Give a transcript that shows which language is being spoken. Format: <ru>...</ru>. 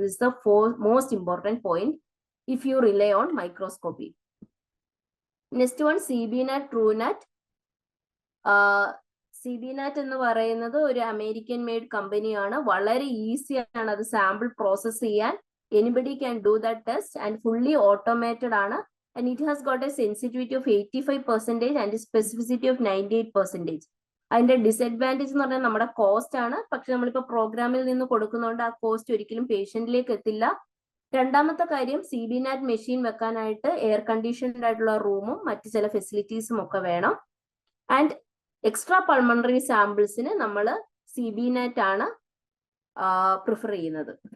<en>This is the most important point if you rely on microscopy. Next one CBNAT Truenat.</en> <ml>CBNAT എന്ന് പറയുന്നത് ഒരു American made കമ്പനിയാണ്. വളരെ ഈസിയാണ് അത് സാമ്പിൾ പ്രോസസ് ചെയ്യാൻ.</ml> <en>Anybody can do that test and fully automated ആണ്. And it has got a sensitivity of 85% and a specificity of 98%.</en> <ml>അതിന്റെ ഡിസഡ്വാൻറ്റേജ് എന്ന് പറഞ്ഞാൽ നമ്മുടെ കോസ്റ്റ് ആണ്. പക്ഷെ നമ്മളിപ്പോൾ പ്രോഗ്രാമിൽ നിന്ന് കൊടുക്കുന്നതുകൊണ്ട് ആ കോസ്റ്റ് ഒരിക്കലും പേഷ്യന്റിലേക്ക് എത്തില്ല. രണ്ടാമത്തെ കാര്യം, CBNAT മെഷീൻ വെക്കാനായിട്ട് എയർ കണ്ടീഷൻഡ് ആയിട്ടുള്ള റൂമും മറ്റു ചില ഫെസിലിറ്റീസും ഒക്കെ വേണം. ആൻഡ് എക്സ്ട്രാ പൾമണറി സാമ്പിൾസിന് നമ്മൾ CBNAT ആണ് പ്രിഫർ ചെയ്യുന്നത്.</ml>